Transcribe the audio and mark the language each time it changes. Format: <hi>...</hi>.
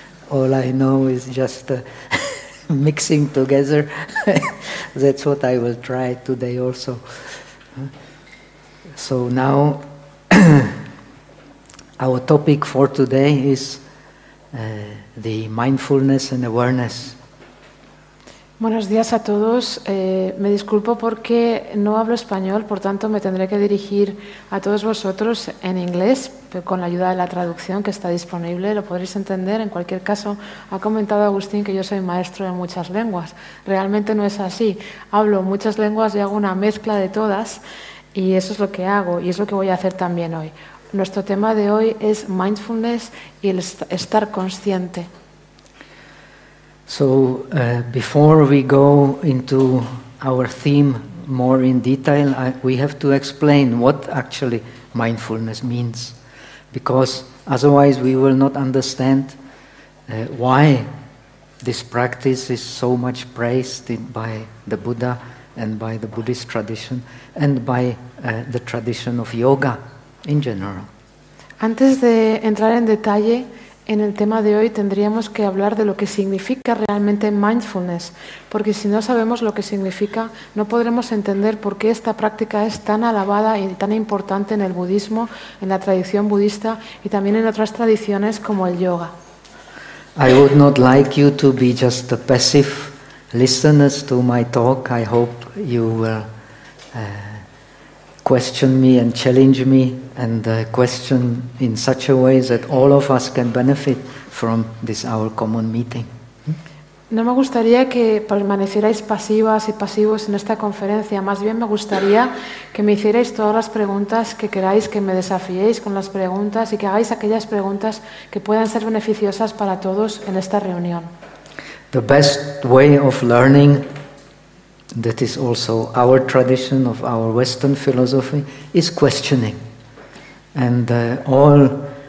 <en>All I know is just mixing together. That's what I will try today also. So now, our topic for today is the mindfulness and awareness.</en> <es>Buenos días a todos. Me disculpo porque no hablo español, por tanto me tendré que dirigir a todos vosotros en inglés, pero con la ayuda de la traducción que está disponible, lo podréis entender. En cualquier caso, ha comentado Agustín que yo soy maestro de muchas lenguas. Realmente no es así. Hablo muchas lenguas y hago una mezcla de todas, y eso es lo que hago y es lo que voy a hacer también hoy. Nuestro tema de hoy es mindfulness y el estar consciente.</es> <en>So before we go into our theme more in detail, we have to explain what actually mindfulness means, because otherwise we will not understand why this practice is so much praised by the Buddha and by the Buddhist tradition and by the tradition of yoga in general.</en> <es>Antes de entrar en detalle en el tema de hoy, tendríamos que hablar de lo que significa realmente mindfulness, porque si no sabemos lo que significa, no podremos entender por qué esta práctica es tan alabada y tan importante en el budismo, en la tradición budista y también en otras tradiciones como el yoga.</es> <en>I would not like you to be just a passive listeners to my talk. I hope you will question me and challenge me and question in such a way that all of us can benefit from this our common meeting.</en> <es>No me gustaría que permanecierais pasivas y pasivos en esta conferencia, más bien me gustaría que me hicierais todas las preguntas que queráis, que me desafiéis con las preguntas y que hagáis aquellas preguntas que puedan ser beneficiosas para todos en esta reunión.</es> <en>The best way of learning, that is also our tradition of our Western philosophy, is questioning. And all</en>